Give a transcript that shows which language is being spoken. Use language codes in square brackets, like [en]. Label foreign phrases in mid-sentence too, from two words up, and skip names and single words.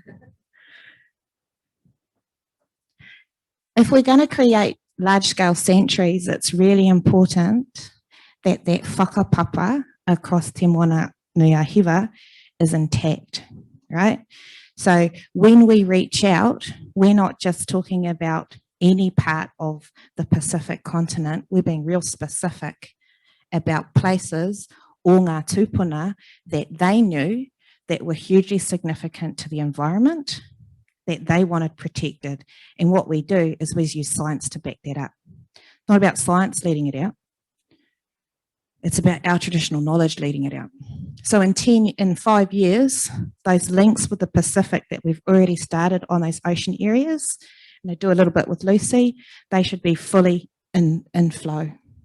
[en] If we're going to create large-scale sanctuaries, it's really important that that whakapapa across Te Moana Nuiahiwa is intact, right? So when we reach out, we're not just talking about any part of the Pacific continent. We're being real specific about places or [mi] ngā tūpuna [en] that they knew that were hugely significant to the environment, that they wanted protected. And what we do is we use science to back that up. It's not about science leading it out. It's about our traditional knowledge leading it out. So in 5 years, those links with the Pacific that we've already started on those ocean areas, and I do a little bit with Lucy, they should be fully in flow.